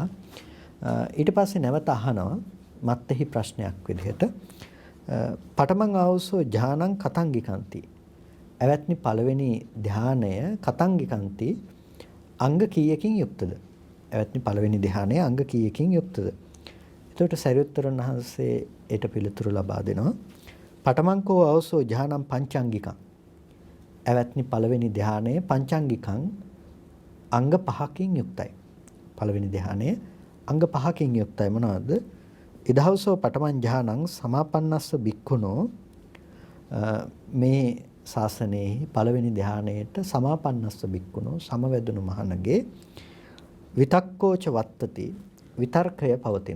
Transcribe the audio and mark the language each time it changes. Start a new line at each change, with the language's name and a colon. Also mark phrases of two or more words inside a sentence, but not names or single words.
Sinhala: ඊට පස්සේ නැවත අහනවා මත්ෙහි ප්‍රශ්නයක් විදිහට
Pali: පඨමං ආවසෝ ඥානං කතංගිකන්ති.
Sinhala: ඇවැත්නි පළවෙනි ධානය කතංගිකන්ති අංග කීයකින් යුක්තද? ඇවැත්නි පළවෙනි ධානය අංග කීයකින් යුක්තද? එතකොට සරියුත්තරුන් වහන්සේ ඊට පිළිතුරු ලබා දෙනවා.
Pali: පඨමං කෝ ආවසෝ ඥානං පංචාංගිකං.
Sinhala: ඇවැත්නි පළවෙනි ධානය පංචාංගිකං අංග 5කින් යුක්තයි. පළවෙනි ධානය අංග 5කින් යුක්තයි. මොනවද?
Pali: ඉදහවසෝ පඨමං ඥානං සමාපන්නස්ස බික්ඛුනෝ.
Sinhala: මේ ශාසනයේ පළවෙනි ධානයේට
Pali: සමාපන්නස්ස බික්ඛුනෝ
Sinhala: සමවැදුණු මහණගේ
Pali: විතක්කෝච වත්තති
Sinhala: විතර්කය පවතිනවා.